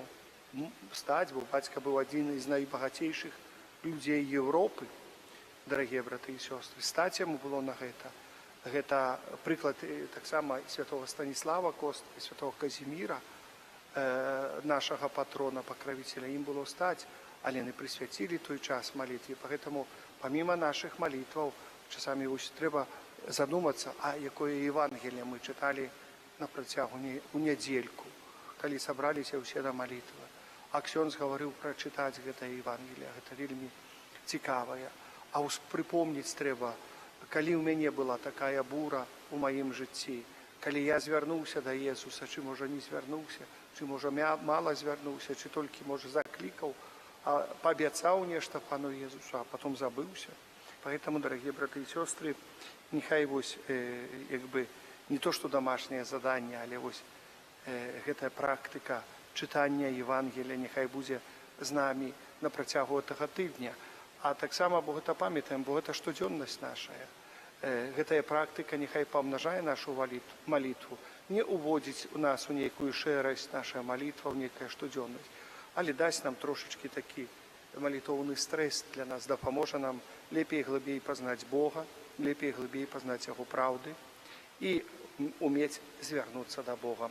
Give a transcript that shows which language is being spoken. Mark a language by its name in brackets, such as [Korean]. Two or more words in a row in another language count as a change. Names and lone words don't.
[Belarusian] Стаць, бо бацька быў адзін з найбагацейшых людзей Еўропы, дарагія браты і сёстры. Стаць яму было на гэта. Гэта прыклад таксама святого Станіслава Косткі, святого Казіміра, нашага патрона, пакравіцеля. Ім было стаць, але не прысвяцілі той час малітве. [Russian] Поэтому, помимо наших молитваў, [Belarusian] часамі трэба задумацца, а якое Евангелие мы чыталі на працягу у нядзельку, калі сабраліся ўсе на малітвы. А ксёндз гаварыў прачытаць гэтае Евангелие, гэта вельмі цікавае. А прыпомніць трэба, калі ў мяне была такая бура ў маім жыцці, калі я звярнуўся да Езуса, ці можа не звярнуўся, ці можа мала звярнуўся, ці толькі можа заклікаў, а паабяцаў нешта пану Езусу, а потом забыўся. [Russian] Поэтому, дорогие браты и сестры, [Belarusian] нехай вось [Russian] не то, что домашнее задание, [Belarusian] але вось гэтая практика чытання Евангелия нехай будзе з нами на працягу гэтага тыдня. А таксама, бо гэта памятаем, бо гэта штодзённасць нашая. Гэтая практика нехай памнажае нашу молитву, не уводзіць у нас у нейкую шэрасць наша молитва, у нейкая штодзённасць, але дасць нам трошечки такі молитвовный стресс для нас, дапаможа нам лепей глыбей пазнаць Бога, лепей глыбей пазнаць Яго праўды і умець звярнуцца да Бога.